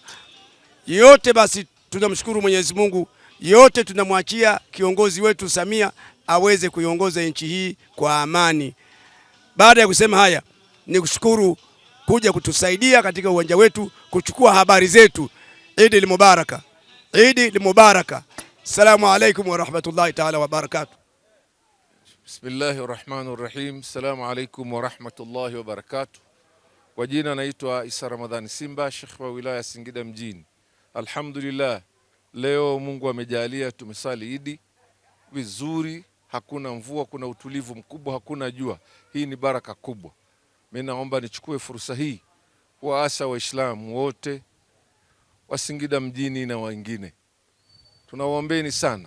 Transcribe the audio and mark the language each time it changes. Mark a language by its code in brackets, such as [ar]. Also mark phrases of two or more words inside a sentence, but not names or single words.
[sw] Yote basi tunamshukuru Mwenyezi Mungu, yote tunamwachia kiongozi wetu Samia aweze kuiongoza nchi hii kwa amani. Baada ya kusema haya, ni kushukuru kuja kutusaidia katika uwanja wetu kuchukua habari zetu. [ar] عيد مبارك. عيد مبارك. السلام عليكم ورحمة الله تعالى وبركاته. بسم الله الرحمن الرحيم. السلام عليكم ورحمة الله وبركاته. [sw] Kwa jina naitwa Isa Ramadhani Simba, Sheikh wa wilaya Singida mjini. Alhamdulillah, leo Mungu amejalia tumesali Eid vizuri, hakuna mvua, kuna utulivu mkubwa, hakuna jua. Hii ni baraka kubwa. Mimi naomba nichukue fursa hii kuwaasa Waislamu wote wa Singida mjini na wengine, tunawaombeni sana.